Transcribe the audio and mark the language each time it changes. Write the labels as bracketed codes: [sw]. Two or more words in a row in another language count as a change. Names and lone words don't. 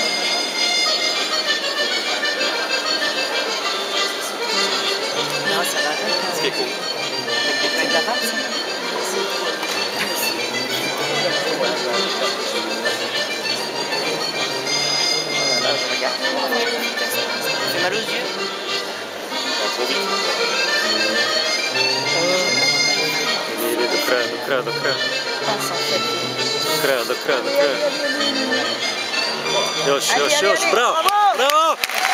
[fr] Non, ça va pas. Ce qui est cool. C'est de la rame, ça. Regarde. J'ai mal aux yeux. Trop vite. [bg] Или до края, до края, до края. До края, до края, до края. Još, браво! Браво!